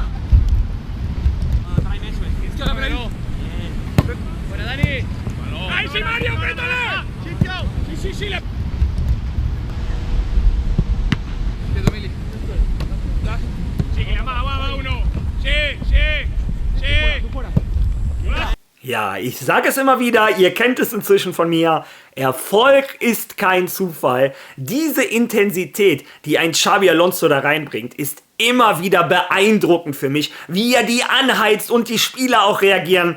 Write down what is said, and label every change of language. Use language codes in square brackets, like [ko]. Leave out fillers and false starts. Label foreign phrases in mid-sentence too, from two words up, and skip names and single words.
[es] Tráeme eso, izquierda por ahí. Bien. Buena, Dani. ¡Ahí sí, Mario, pétale! Sí, sí, le... Sí, que va uno. Sí. [de] Ja, ich sage es immer wieder, ihr kennt es inzwischen von mir, Erfolg ist kein Zufall. Diese Intensität, die ein Xabi Alonso da reinbringt, ist immer wieder beeindruckend für mich, wie er die anheizt und die Spieler auch reagieren.